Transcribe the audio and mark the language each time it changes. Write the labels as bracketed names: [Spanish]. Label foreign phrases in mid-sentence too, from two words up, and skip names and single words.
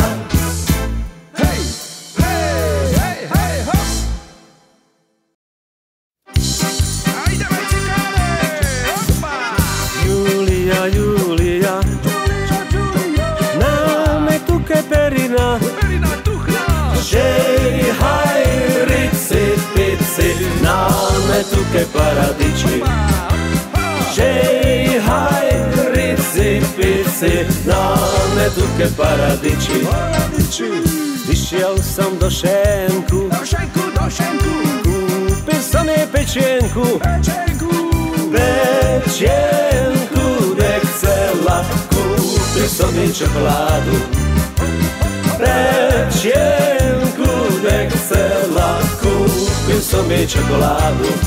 [Slovak] Hej, hej, hej, hej, hop! A ideme cigáne, hopa! [Romany] Julia, Julia, Perina, Perina tuchná, žej, haj, rici, pici, náme tuke paradiči. Žej, haj, rici, pici, náme tuke paradiči. [Slovak] Vyšiel som do šenku, do šenku, do šenku, kúpil som jej pečienku, pečenku, pečienku, nechcela, kúpil som jej čokoládu. Pečienku nechcela, kúpil som jej čokoládu.